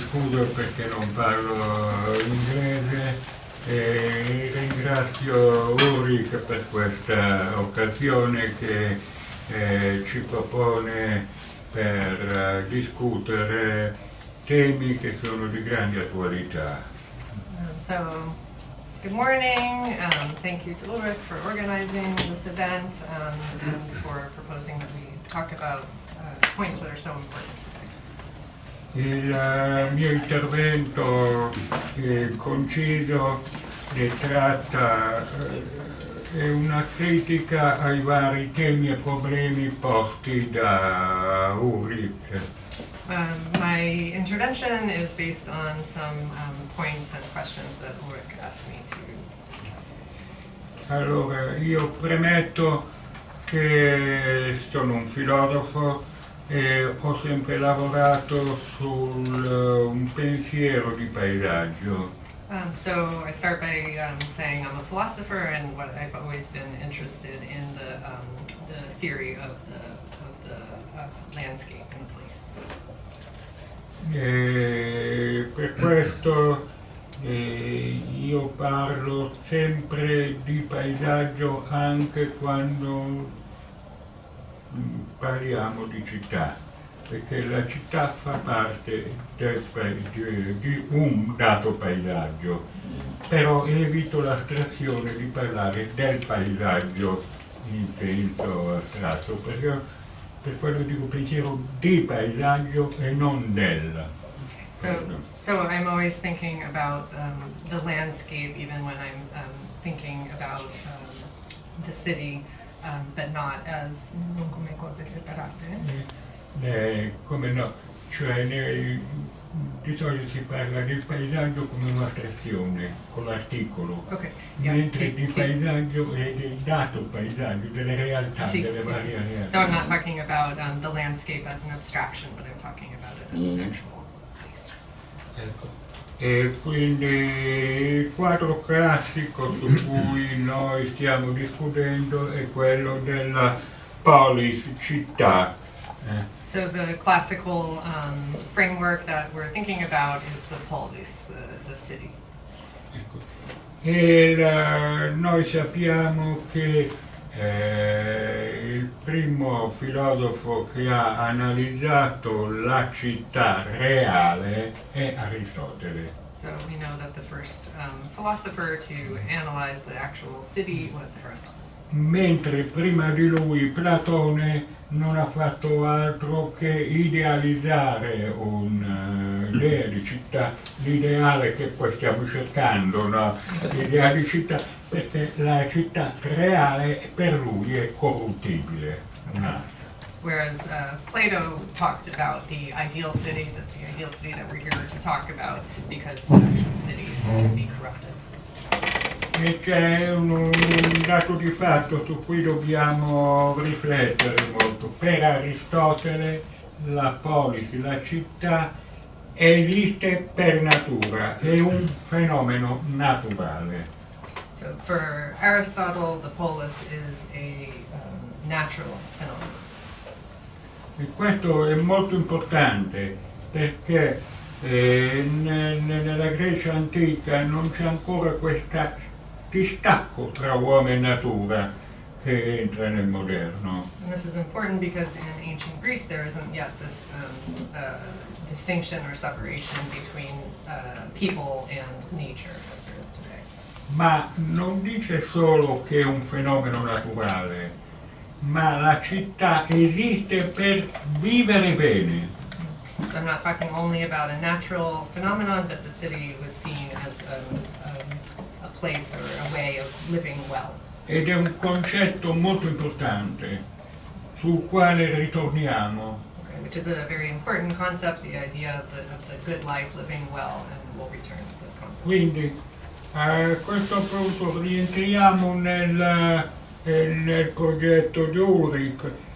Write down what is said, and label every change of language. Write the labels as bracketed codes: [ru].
[it] io perché non parlo inglese e ringrazio Ulrich per questa occasione che ci propone per discutere temi che sono di grande attualità. [en] So, good morning. Thank you to Ulrich for organizing this event and for proposing that we talk about points that are so important today. [it] Il mio intervento conciso è una critica ai vari temi e problemi posti da Ulrich. [en] My intervention is based on some points and questions that Ulrich asked me to discuss. [it] Allora, io premetto che sono un filosofo e ho sempre lavorato su un pensiero di paesaggio. [en] So I start by saying I'm a philosopher, and what I've always been interested in the theory of the landscape and place. [it] E per questo io parlo sempre di paesaggio anche quando parliamo di città, perché la città fa parte di un dato paesaggio, però evito l'astrazione di parlare del paesaggio in senso astratto, perché per quello dico pensiero di paesaggio e non del. [en] So I'm always thinking about the landscape, even when I'm thinking about the city, but not as [it] non come cose separate. Come no, cioè di solito si parla del paesaggio come un'astrazione, con l'articolo, [en] Okay. [it] mentre di paesaggio e del dato paesaggio, delle realtà, delle varie realtà. [en] So I'm not talking about the landscape as an abstraction, but I'm talking about it as an actual place. [it] Ecco. E quindi il quadro classico su cui noi stiamo discutendo è quello della polis città. [en] So the classical framework that we're thinking about is the polis, the city. [it] Ecco. E noi sappiamo che il primo filosofo che ha analizzato la città reale è Aristotele. [en] So we know that the first philosopher to analyze the actual city was Aristotle. [it] Mentre prima di lui Platone non ha fatto altro che idealizzare un'idea di città, l'ideale che poi stiamo cercando, no? L'idea di città, perché la città reale per lui è corruttibile. [en] Whereas Plato talked about the ideal city that we're here to talk about, because the actual city can be corrupted. [it] E c'è un dato di fatto su cui dobbiamo riflettere molto. Per Aristotele la polis, la città, esiste per natura, è un fenomeno naturale. [en] So for Aristotle, the polis is a natural phenomenon. E questo è molto importante perché nella Grecia antica non c'è ancora questo distacco tra uomo e natura che entra nel moderno. And this is important because in ancient Greece there isn't yet this distinction or separation between people and nature as there is today. [it] Ma non dice solo che è un fenomeno naturale, ma la città esiste per vivere bene. [en] So I'm not talking only about a natural phenomenon, but the city was seen as a place or a way of living well. [it] Ed è un concetto molto importante sul quale ritorniamo. [en] Okay, which is a very important concept, the idea of the good life, living well, and we'll return to this concept. [it] Quindi a questo punto rientriamo nel progetto di Ulrich.